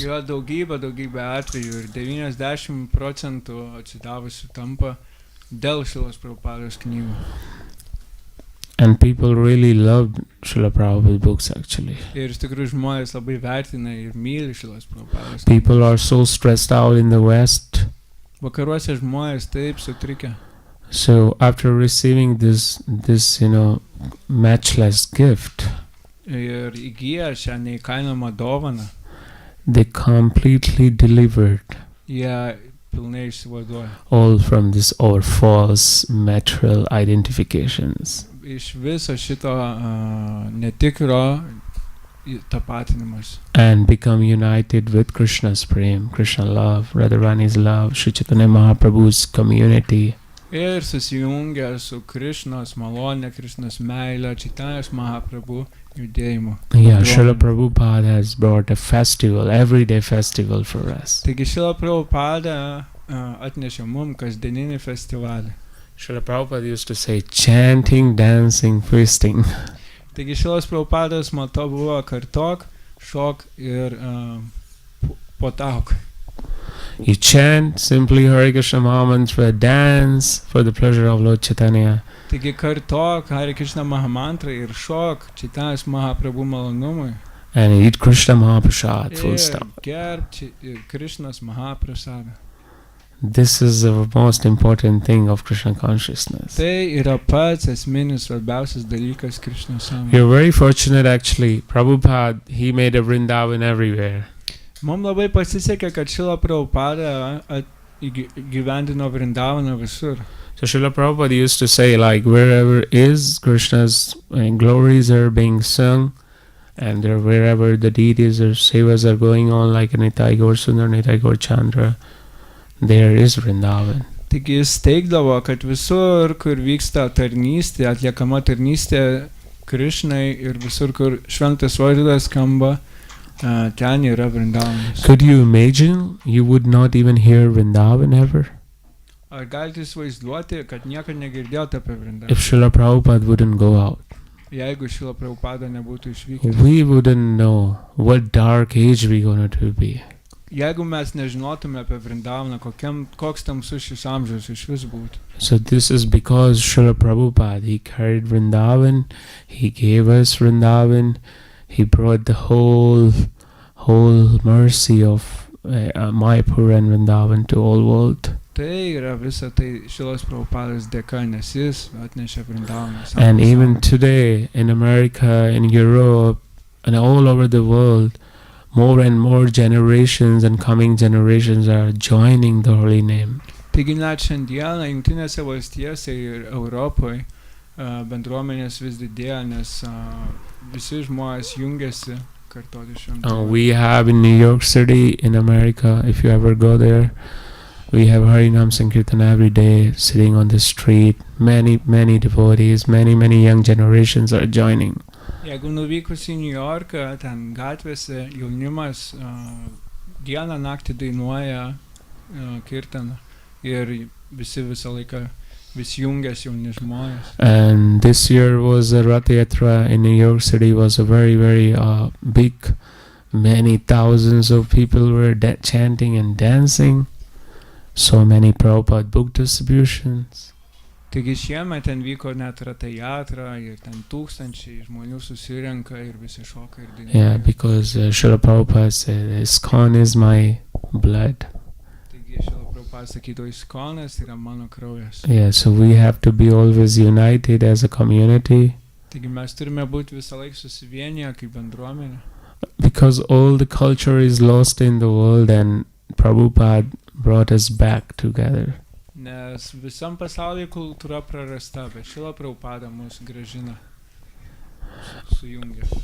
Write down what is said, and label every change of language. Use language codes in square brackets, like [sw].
[lt] Yra daugybė atvejų ir 90% atsidavusių tampa dėl Srilos Prabhupados knygų. [en] And people really loved Srila Prabhupada books actually. [lt] Ir iš tikrųjų žmonės labai vertina ir myli Srilos Prabhupados. [en] People are so stressed out in the West. [lt] Vakaruose žmonės taip sutrikę. [en] So after receiving this matchless gift, [lt] ir įgyja šią neįkainojamą dovaną, [en] they completely delivered. [lt] Jie pilnai išsivaduoja. [en] All from this our false material identifications. [lt] Iš viso šito netikro tapatinimas. [en] And become united with Krishna's prem, Krishna love, Radharani's love, Sri Chaitanya Mahaprabhu's community. [lt] Ir susijungia su Krishnos malonė, Krishnos meilė, Čaitanijos Mahaprabhu judėjimu. [en] Yeah, Srila Prabhupada has brought a festival, everyday festival for us. [lt] Taigi Srila Prabhupada atnešė mum kasdieninį festivalį. [en] Srila Prabhupada used to say, chanting, dancing, feasting. [lt] Taigi Srilas Prabhupadas moto buvo kartok, šok ir potauk. [en] You chant simply Hare Krishna Mahamantra, dance for the pleasure of Lord Chaitanya. [lt] Taigi kartok Hare Krishna Mahamantra ir šok Čaitanijos Mahaprabhu malonumui. [en] And eat Krishna Mahaprasad, full stop. [lt] Gerb Krishnas Mahaprasada. [en] This is the most important thing of Krishna consciousness. [lt] Tai yra pats esminis svarbiausias dalykas Krishnos sąmonėje. [en] You're very fortunate actually. Prabhupada, he made a Vrindavan everywhere. [lt] Mums labai pasisekė, kad Srila Prabhupada gyvendino Vrindavaną visur. [en] So Srila Prabhupada used to say, like, wherever is Krishna's glories are being sung, and wherever the deities or sevas are going on, like Nitai Gaur Sundar, Nitai Gaur Chandra, there is Vrindavan. [lt] Taigi jis teigdavo, kad visur, kur vyksta tarnystė, atliekama tarnystė Krishnai ir visur, kur šventas vardas skamba, ten yra Vrindavanas. [en] Could you imagine you would not even hear Vrindavan ever? [lt] Ar galite įsivaizduoti, kad niekad negirdėjote apie Vrindavaną? [en] If Srila Prabhupada wouldn't go out, [lt] Jeigu Srila Prabhupada nebūtų išvykęs. [en] we wouldn't know what dark age we're going to be. [lt] Jeigu mes nežinotume apie Vrindavaną, koks tamsus šis amžius iš vis būtų. [en] So this is because Srila Prabhupada, he carried Vrindavan, he gave us Vrindavan, he brought the whole mercy of Mayapur and Vrindavan to all world. [lt] Tai yra visa tai Srilas Prabhupadas dėka, nes jis atnešė Vrindavaną. [en] And even today in America, in Europe, and all over the world, more and more generations and coming generations are joining the holy name. [lt] Taigi net šiandieną Jungtinėse valstijose ir Europoje bendruomenės vis didėja, nes visi žmonės jungiasi kartoti šventą. [en] We have in New York City, in America, if you ever go there, we have Harinam Sankirtan every day sitting on the street. Many devotees, many young generations are joining. [lt] Jeigu nuvykus į New Yorką, ten gatvėse jaunimas dieną naktį dainuoja kirtaną ir visi visą laiką vis jungiasi jauni žmonės. [en] And this year was a Rath Yatra in New York City, was a very big. Many thousands of people were chanting and dancing. So many Prabhupada book distributions. [lt] Taigi šiemet ten vyko net Rath Yatra ir ten tūkstančiai žmonių susirenka ir visi šoka ir dainuoja. [en] Yeah, because Srila Prabhupada said, ISKCON is my blood. [lt] Taigi Srila Prabhupada sakydavo, ISKCONas yra mano kraujas. [en] Yeah, so we have to be always united as a community. [lt] Taigi mes turime būti visą laiką susivienyje kaip bendruomenė. [en] Because all the culture is lost in the world and Prabhupada brought us back together. [lt] Nes visam pasaulyje kultūra prarasta, bet Srila Prabhupada mus grąžina, sujungia.